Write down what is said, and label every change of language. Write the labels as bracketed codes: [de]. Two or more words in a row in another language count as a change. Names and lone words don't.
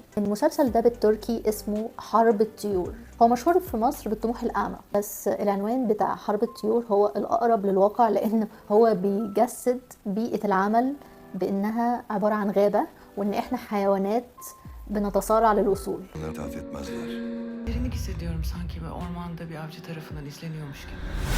[ar] المسلسل ده بالتركي اسمه حرب الطيور، هو مشهور في مصر بالطموح الأعمى، بس العنوان بتاع حرب الطيور هو الأقرب للواقع، لأن هو بيجسد بيئة العمل بأنها عبارة عن غابة وان احنا حيوانات بنتصارع للوصول. [tr] Derinlik hissediyorum sanki ve ormanda bir avcı tarafından izleniyormuş gibi.